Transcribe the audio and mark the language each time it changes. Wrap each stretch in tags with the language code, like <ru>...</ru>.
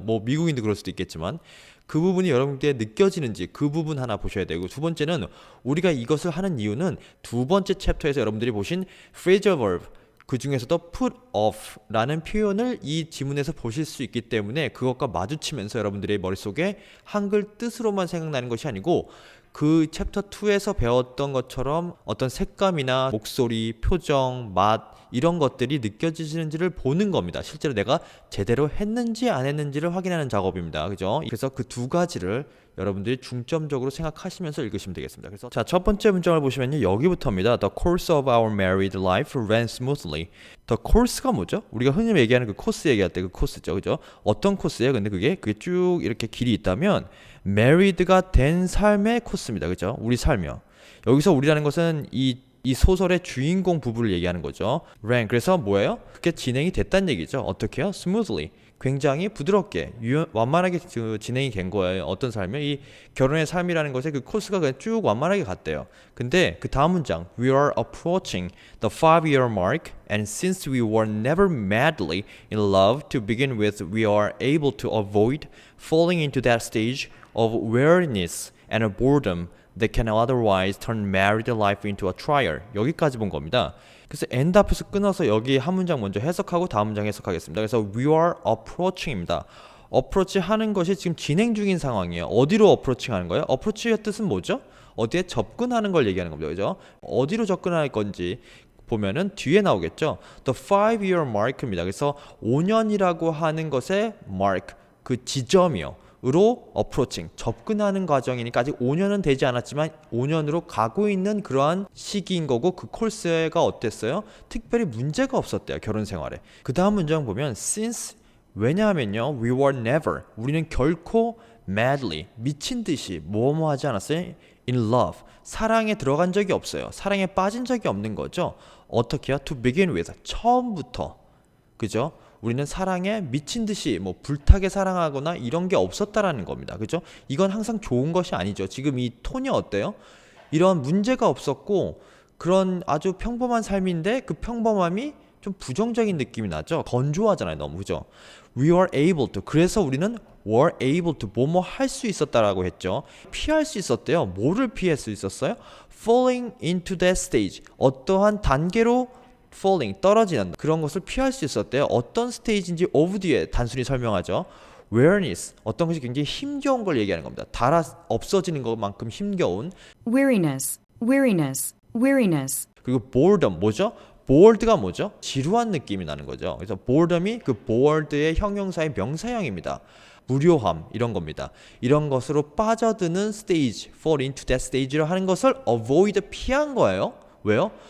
<ko>뭐 미국인도 그럴 수도 있겠지만 그 부분이 여러분께 느껴지는지 그 부분 하나 보셔야 되고, 두 번째는 우리가 이것을 하는 이유는 두 번째 챕터에서 여러분들이 보신 phrasal verb, 그 중에서도 put off 라는 표현을 이 지문에서 보실 수 있기 때문에 그것과 마주치면서 여러분들의 머릿속에 한글 뜻으로만 생각나는 것이 아니고 그 챕터 2에서 배웠던 것처럼 어떤 색감이나 목소리, 표정, 맛 이런 것들이 느껴지시는지를 보는 겁니다. 실제로 내가 제대로 했는지 안 했는지를 확인하는 작업입니다. 그죠? 그래서 그 두 가지를 여러분들이 중점적으로 생각하시면서 읽으시면 되겠습니다. 그래서 자, 첫 번째 문장을 보시면요. 여기부터입니다.</ko> <en>The course of our married life ran smoothly.</en> <ko>The course가 뭐죠? 우리가 흔히 얘기하는 그 코스 얘기할 때 그 코스죠. 그죠? 어떤 코스예요? 근데 그게 쭉 이렇게 길이 있다면 married가 된 삶의 코스입니다. 그죠? 우리 삶이요. 여기서 우리라는 것은 이 소설의 주인공 부부를 얘기하는 거죠. ran. 그래서 뭐예요? 그게 진행이 됐다는 얘기죠. 어떻게요? smoothly. 굉장히 부드럽게 완만하게 진행이 된 거예요. 어떤 삶이요? 이 결혼의 삶이라는 것에 그 코스가 그냥 쭉 완만하게 갔대요. 근데 그 다음 문장</ko> <en>We are approaching the 5-year mark and since we were never madly in love to begin with we are able to avoid falling into that stage of weariness and a boredom that can otherwise turn married life into a trial.</en> <ko>여기까지 본 겁니다. 그래서 end 앞에서 끊어서 여기 한 문장 먼저 해석하고 다음 문장 해석하겠습니다. 그래서 we are approaching입니다. approach 하는 것이 지금 진행 중인 상황이에요. 어디로 approaching 하는 거예요? approach의 뜻은 뭐죠? 어디에 접근하는 걸 얘기하는 겁니다. 그죠? 어디로 접근할 건지 보면은 뒤에 나오겠죠.</ko> <en>The 5-year mark입니다.</en> <ko>그래서 5년이라고 하는 것의 mark, 그 지점이요. 으로 approaching, 접근하는 과정이니까 아직 5년은 되지 않았지만 5년으로 가고 있는 그러한 시기인 거고 그 콜스가 어땠어요? 특별히 문제가 없었대요. 결혼 생활에. 그 다음 문장 보면 since, 왜냐하면요</ko> <en>we were never,</en> <ko>우리는 결코 madly, 미친 듯이 뭐뭐 하지 않았어요?</ko> <en>in love,</en> <ko>사랑에 들어간 적이 없어요. 사랑에 빠진 적이 없는 거죠. 어떻게요?</ko> <en>to begin with,</en> <ko>처음부터. 그죠? 우리는 사랑에 미친 듯이 뭐 불타게 사랑하거나 이런 게 없었다라는 겁니다. 그죠? 이건 항상 좋은 것이 아니죠. 지금 이 톤이 어때요? 이런 문제가 없었고 그런 아주 평범한 삶인데 그 평범함이 좀 부정적인 느낌이 나죠. 건조하잖아요, 너무. 그죠?</ko> <en>We were able to.</en> <ko>그래서 우리는</ko> <en>were able to</en> <ko>뭐뭐 할 수 있었다라고 했죠. 피할 수 있었대요. 뭐를 피할 수 있었어요?</ko> <en>Falling into that stage.</en> <ko>어떠한 단계로 falling, 떨어지는 그런 것을 피할 수 있었대요. 어떤 스테이지인지 of 뒤에 단순히 설명하죠. weariness, 어떤 것이 굉장히 힘겨운 걸 얘기하는 겁니다. 달아 없어지는 것만큼 힘겨운</ko> <en>weariness, weariness, weariness.</en> <ko>그리고 boredom, 뭐죠? bored가 뭐죠? 지루한 느낌이 나는 거죠. 그래서 boredom이 그 bored의 형용사의 명사형입니다. 무료함 이런 겁니다. 이런 것으로 빠져드는 stage,</ko> <en>fall into that stage</en> <ko>를 하는 것을 avoid, 피한 거예요. 왜요?</ko>